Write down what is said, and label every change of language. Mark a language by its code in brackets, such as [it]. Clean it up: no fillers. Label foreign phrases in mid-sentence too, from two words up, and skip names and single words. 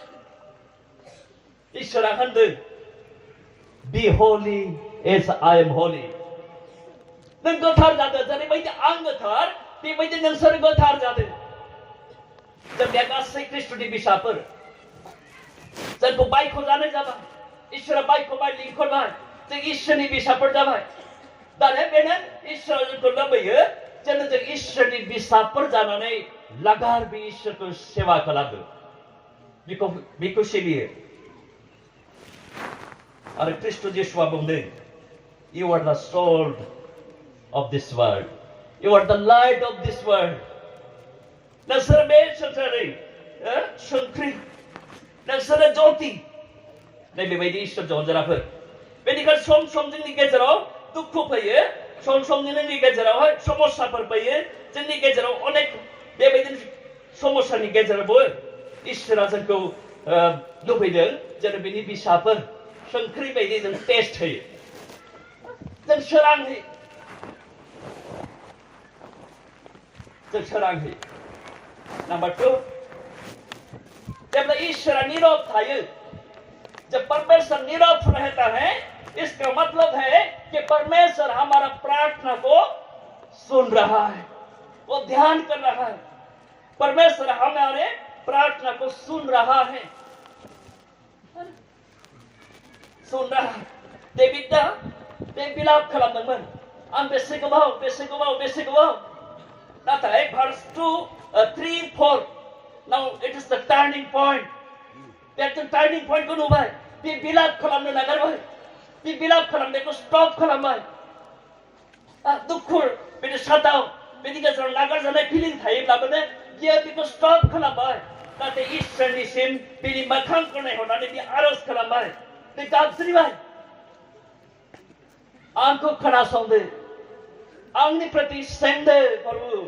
[brx] इसोरा होनदों, [en] Be holy as I am holy. [brx] नों गोथार जादों, जेरैबायदि आं गोथार, बेबायदि नोंसोर गोथार जादों। जोंनिया गासै ख्रीष्टनि फिसाफोर, जोंखौ बायख'जानाय जाबाय, इसोरा बायख'बाय, लिंहरबाय, जों इसोरनि फिसाफोर जाबाय। दानिया बेनो इसोरा जोंखौ लुबैयो जेन जों इसोरनि फिसाफोर जानानै लागार बे इसोरखौ सेवा खालामो, बेखौ सिबियो। आरो ख्रीष्ट जिसुआ बुंदों, [en] You are the salt of this world. You are the light of this world. [brx] नोंसोर बे संसारनि संख्रि, नोंसोरो ज्योति। नै बेबायदि इसोर अनजाफोर। बेनिखायनो सम सम जोंनि गेजेराव दुखु फैयो, सम सम जोंनि गेजेरावहाय समस्याफोर फैयो, जोंनि गेजेराव अनेक बेबायदिनो समस्यानि गेजेरावबो इसोरा जोंखौ लुबैदों जेन बिनि बिसाफोर संख्रि बायदि जों टेस्ट होयो जों सोरां होयो [hi] नंबर 2 जब ईश्वर नीरव थायो जब परमेश्वर नीरव रहता है इसका मतलब है कि परमेश्वर हमारा प्रार्थना को सुन रहा है वो ध्यान कर रहा है परमेश्वर हमारे प्रार्थना को सुन रहा है [brx] डेविडा बे बिलाप खालामदोंमोन आं बेसे गोबाव नाथाय [en] verse 2 3 4 now it is the turning point that the turning point [brx] को नुबाय बे बिलाप खालामनो नागारबाय बे बिलाप खालामनायखौ स्टप खालामबाय दुखु बिदि सादाव बिदि गेजेराव नागारजानाय फिलिं थायोब्लाबो बियो बेखौ स्टप खालामबाय नाथाय इसोरनिसिम बिनि मोखांखौ नायहरनानै बे आरज खालामबाय बे गाबज्रिबाय आंखौ खोनासंदो आंनि प्रति सेंदो प्रभु